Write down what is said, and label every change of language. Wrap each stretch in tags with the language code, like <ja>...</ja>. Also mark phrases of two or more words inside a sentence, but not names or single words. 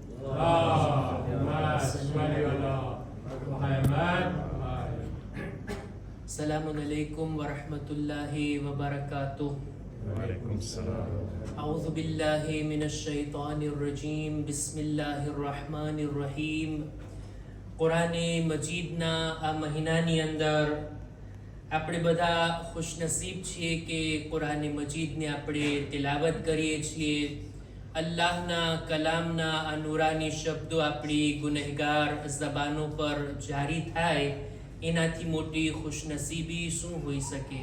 <ar>سلامٌ عليكم ورحمة الله وبركاته. أعوذ بالله من الشيطان الرجيم. بسم الله الرحمن الرحيم.</ar> <gu>કુરાને મજીદના આ મહીનાની અંદર આપણે બધા ખુશનસીબ છીએ કે કુરાન મજીદને આપણે તિલાવત કરીએ છીએ। અલ્લાહના કલામના આ નૂરાની શબ્દો આપણી ગુનેહગાર ઝબાનો પર જારી થાય, એનાથી મોટી ખુશનસીબી શું હોઈ શકે।</gu>